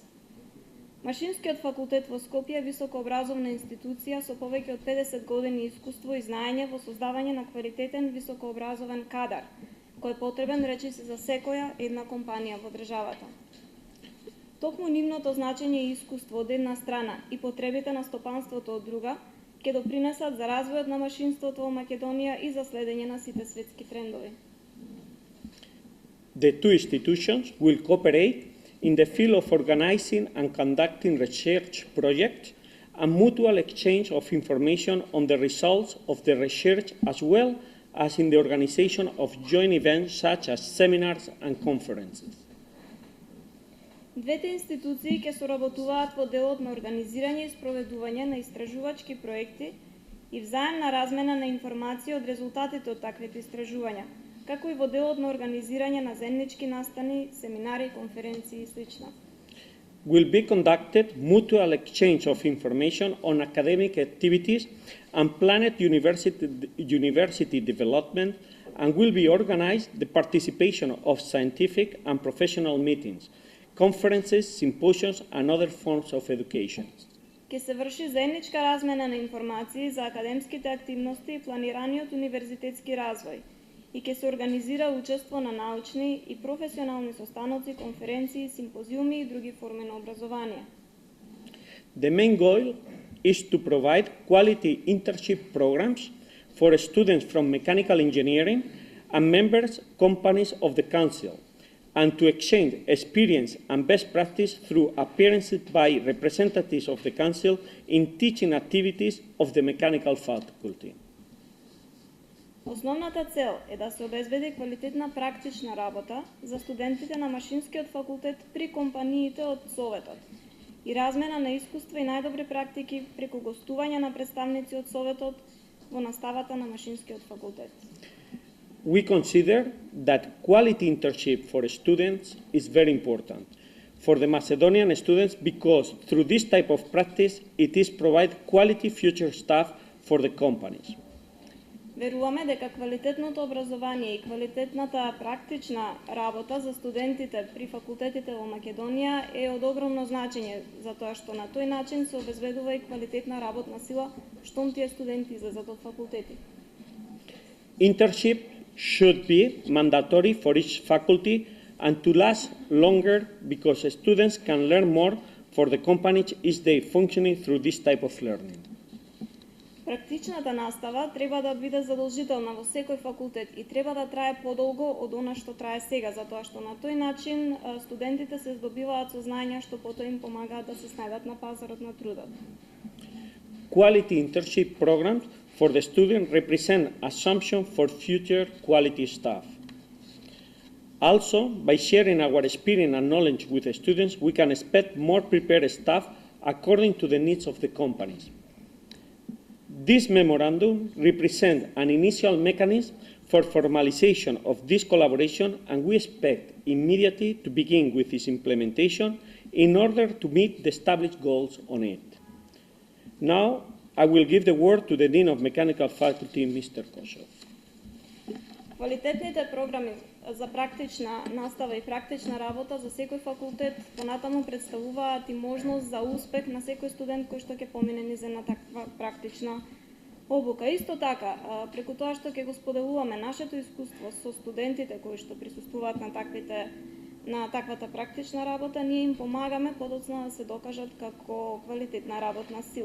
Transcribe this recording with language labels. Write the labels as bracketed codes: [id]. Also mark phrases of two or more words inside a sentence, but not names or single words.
[mk] Машинскиот факултет во Скопје е високообразовна институција со повеќе од 50 години искуство и знаење во создавање на квалитетен високообразован кадар, кој е потребен речиси за секоја една компанија во државата. Токму нивното значење и искуство од една страна и потребите на стопанството од друга ќе допринесат за развојот на машинството во Македонија и за следење на сите светски трендови. [en] The two institutions will cooperate in the field of organizing and conducting research projects and mutual exchange of information on the results of the research, as well as in the organization of joint events such as seminars and conferences. [mk] Двете институции ќе соработуваат во делот на организирање и спроведување на истражувачки проекти и взаемна размена на информации од резултатите од таквите истражувања, како и во делот на организирање на заеднички настани, семинари, конференции и сл. [en] Will be conducted mutual exchange of information on academic activities and planned university development, and will be organized the participation of scientific and professional meetings, conferences, symposiums, and other forms of education. [mk] Ќе се врши заедничка размена на информации за академските активности и планираниот универзитетски развој и ќе се организира учество на научни и професионални состаноци, конференции, симпозиуми и други форми на образование. [en] The main goal is to provide quality internship programs for students from mechanical engineering and members companies of the Council, and to exchange experience and best practice through appearances by representatives of the Council in teaching activities of the mechanical faculty. [mk] Основната цел е да се обезбеди квалитетна практична работа за студентите на Машинскиот факултет при компаниите од Советот и размена на искуства и најдобри практики преку гостување на представници од Советот во наставата на Машинскиот факултет. [en] We consider that quality internship for students is very important for the Macedonian students because through this type of practice it is provide quality future staff for the companies. [mk] Веруваме дека квалитетното образование и квалитетната практична работа за студентите при факултетите во Македонија е од огромно значење, затоа што на тој начин се обезбедува и квалитетна работна сила штом тие студенти излезат од факултети. [en] Internship should be mandatory for each faculty and to last longer because students can learn more for the companies is they functioning through this type of learning. [mk] Практичната настава треба да биде задолжителна во секој факултет и треба да трае подолго од она што трае сега, затоа што на тој начин студентите се здобиваат со знаења што потоа им помагаат да се снајдат на пазарот на трудот. [en] Quality internship programs for the student represent assumption for future quality staff. Also, by sharing our experience and knowledge with the students, we can expect more prepared staff according to the needs of the companies. This memorandum represents an initial mechanism for formalization of this collaboration, and we expect immediately to begin with its implementation in order to meet the established goals on it. Now, I will give the word to the Dean of Mechanical Faculty, Mr. Kosov. [mk] Квалитетните програми за практична настава и практична работа за секој факултет понатаму представуваат и можност за успех на секој студент кој што ќе помине низ една таква практична обука. Исто така, преку тоа што ќе го споделуваме нашето искуство со студентите кои што присуствуваат на таквата практична работа, ние им помагаме подоцна да се докажат како квалитетна работна сила.